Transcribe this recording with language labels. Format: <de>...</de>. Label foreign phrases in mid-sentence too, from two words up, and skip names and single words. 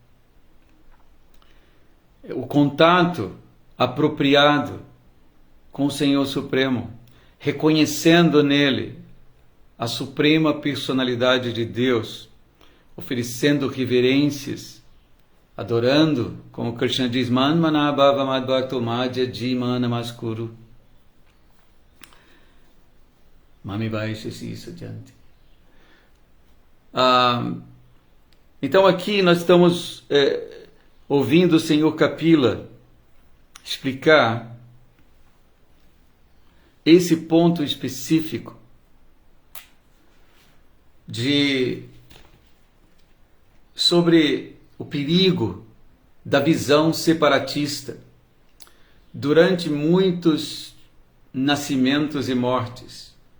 <pt>O contato apropriado com o Senhor Supremo, reconhecendo nele a suprema personalidade de Deus, oferecendo reverências, adorando, como Krishna diz,</pt> <sa>मन् मनाभव मद्भक्तो मद्या जी मां नमस्कुरु मामे वैष्यसि सजन्ति.</sa> <pt>Então aqui nós estamos ouvindo o Senhor Kapila explicar esse ponto específico sobre o perigo da visão separatista durante muitos nascimentos e mortes.</pt>